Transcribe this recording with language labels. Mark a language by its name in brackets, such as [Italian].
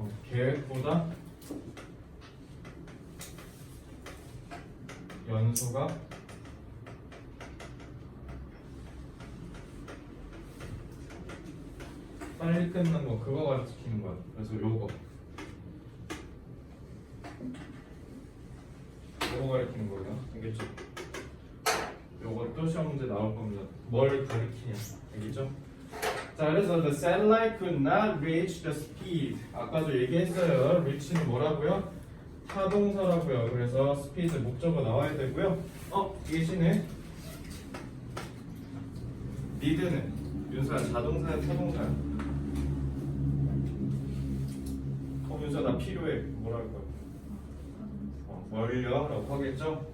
[Korean] 계획보다 연소가 빨리 끝난 거, 그거 가르치는 거야. 그래서 요거 가리키는 거예요. 알겠죠? 요것도 시험 문제 나올 겁니다. 뭘 가리키냐, 알겠죠? [English] 자, 그래서 the satellite could not reach the speed. [Korean] 아까도 얘기했어요. reach는 뭐라고요? 타동사라고요. 그래서 스피드 목적어 나와야 되고요. 대신에 니드는 윤서야 자동사야 타동사야? 윤서 나 필요해. 뭐라 할 거야? 멀려? 라고 하겠죠?